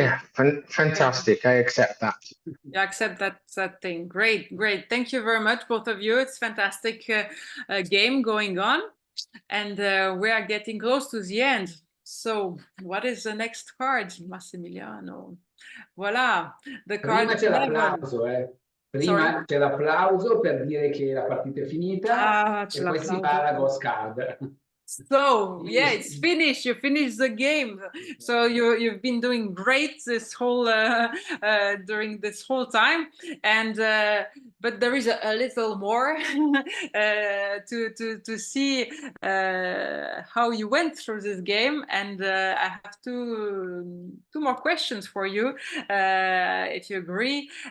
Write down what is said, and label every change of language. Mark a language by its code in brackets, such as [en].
[en] Yeah, fantastic. I accept that. You accept that thing. Great. Thank you very much, both of you. It's fantastic game going on. And we are getting close to the end. So what is the next card, Massimiliano? Voilà, the card. [it] Prima c'è l'applauso, Prima c'è l'applauso per dire che la partita è finita e poi si va alla ghost card. [en] So yeah, it's finished. You finished the game. So you've been doing great this whole during this whole time, and but there is a little more to see how you went through this game, and I have two more questions for you, if you agree.